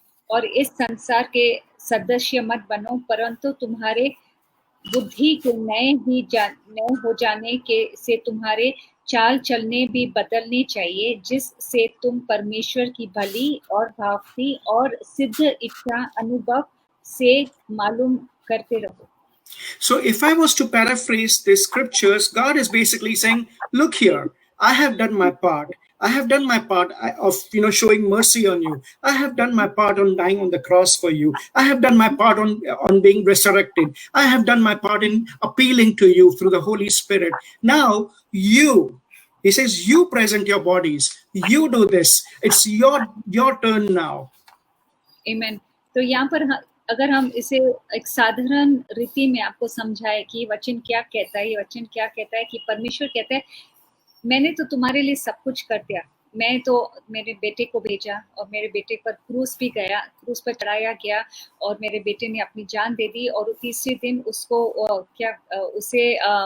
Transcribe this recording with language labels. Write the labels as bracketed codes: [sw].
[hi] और इस संसार के सदस्य मत बनो, परंतु तुम्हारे बुद्धि के नए हो जाने के से तुम्हारे चाल चलने भी बदलने चाहिए, जिससे तुम परमेश्वर की भली और भावती और सिद्ध इच्छा अनुभव से मालूम करते रहो। [en] So if I was to paraphrase the scriptures, God is basically saying, look here, I have done my part. I have done my part of showing mercy on you. I have done my part on dying on the cross for you. I have done my part on being resurrected. I have done my part in appealing to you through the Holy Spirit. Now he says, you present your bodies. You do this. It's your turn now. Amen. [hi] तो यहाँ पर अगर हम इसे एक साधारण रीति में आपको समझाए कि वचन क्या कहता है, ये वचन क्या कहता है कि परमेश्वर कहता है, मैंने तो तुम्हारे लिए सब कुछ कर दिया, मैं तो मेरे बेटे को भेजा और मेरे बेटे पर क्रूस पर चढ़ाया गया और मेरे बेटे ने अपनी जान दे दी और तीसरे दिन उसको उसे